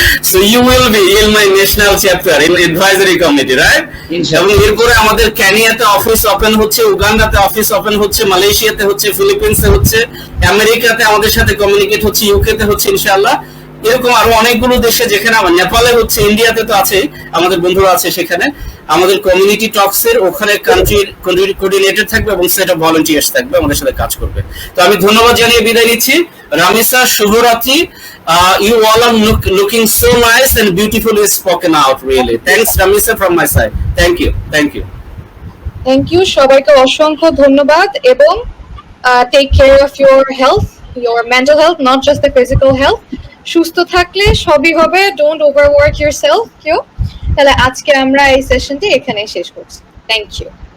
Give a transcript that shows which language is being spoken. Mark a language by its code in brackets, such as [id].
[en] So you will be in my national chapter in advisory committee, right? [bn] এবং এরপরে আমাদের কেনিয়াতে office open হচ্ছে, উগান্ডাতে office open হচ্ছে, মালয়েশিয়াতে হচ্ছে, ফিলিপিন্সে হচ্ছে, আমেরিকাতে আমাদের সাথে কমিউনিকেট হচ্ছে, ইউকেতে হচ্ছে ইনশাআল্লাহ। এরকম আরো অনেকগুলো দেশে, যেখানে আমার নেপালে হচ্ছে, ইন্ডিয়াতে তো আছে, আমাদের বন্ধুরা আছে সেখানে। আমাদের কমিউনিটি টক্স এর ওখানে কান্ট্রির কোঅর্ডিনেটর থাকবে এবং সেট অফ ভলান্টিয়ার্স থাকবে, আমাদের সাথে কাজ করবে। তো আমি ধন্যবাদ জানিয়ে বিদায় নিচ্ছি। রামিসা, শুভরাত্রি। [en] You all are looking so nice and beautifully spoken out, really. Thanks, Ramisa, from my side. Thank you. Thank you, [bn] সবাইকে অসংখ্য ধন্যবাদ। [en] এবং take care of your health, your mental health, not just the physical health. [bn] সুস্থ থাকলে সবই হবে, [en] don't overwork yourself [bn] কেউ। তাহলে আজকে আমরা এই সেশনটি এখানে শেষ করছি। [en] Thank you.